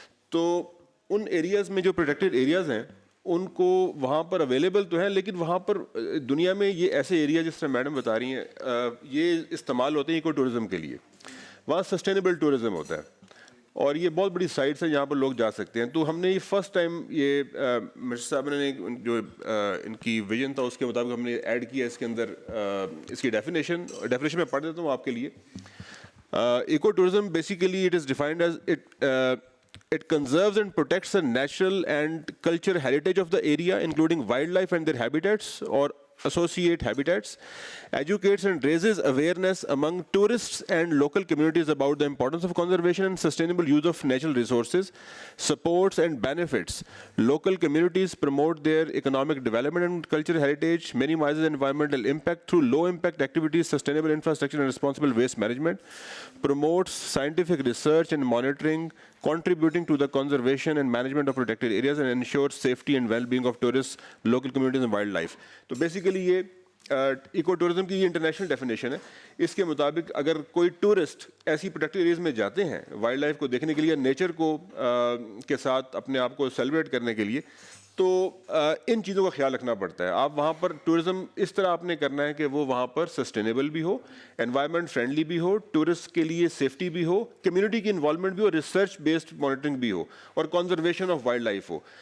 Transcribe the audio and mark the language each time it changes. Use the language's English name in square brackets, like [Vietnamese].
[Urdu] تو ان ایریاز میں جو پروٹیکٹڈ ایریاز ہیں ان کو وہاں پر اویلیبل تو ہیں, لیکن وہاں پر دنیا میں یہ ایسے ایریا جس طرح میڈم بتا رہی ہیں یہ استعمال ہوتے ہیں ایکو ٹورزم کے لیے. وہاں سسٹینیبل ٹورزم ہوتا ہے, اور یہ بہت بڑی سائٹس ہیں جہاں پر لوگ جا سکتے ہیں. تو ہم نے یہ فرسٹ ٹائم یہ مرشد صاحب نے جو ان کی ویژن تھا اس کے مطابق ہم نے ایڈ کیا اس کے اندر اس کی ڈیفینیشن میں پڑھ دیتا ہوں آپ کے لیے. [English] Ecotourism basically it is defined as it conserves and protects the natural and cultural heritage of the area, including wildlife and their habitats or associate habitats, educates and raises awareness among tourists and local communities about the importance of conservation and sustainable use of natural resources, supports and benefits local communities, promote their economic development and cultural heritage, minimizes environmental impact through low impact activities, sustainable infrastructure and responsible waste management, promotes scientific research and monitoring, contributing to the conservation and management of protected areas, and ensures safety and well-being of tourists, local communities and wildlife. [Urdu] تو basically یہ eco tourism کی یہ international definition ہے. اس کے مطابق اگر کوئی tourist ایسی پروٹیکٹڈ ایریاز میں جاتے ہیں وائلڈ لائف کو دیکھنے کے لیے, نیچر کو کے ساتھ اپنے آپ کو سیلیبریٹ کرنے کے لیے, تو ان چیزوں کا خیال رکھنا پڑتا ہے. آپ وہاں پر ٹورزم اس طرح آپ نے کرنا ہے کہ وہ وہاں پر سسٹینیبل بھی ہو, انوائرمنٹ فرینڈلی بھی ہو, ٹورسٹ کے لیے سیفٹی بھی ہو, کمیونٹی کی انوالومنٹ بھی ہو, ریسرچ بیسڈ مانیٹرنگ بھی ہو, اور conservation of wild life ہو.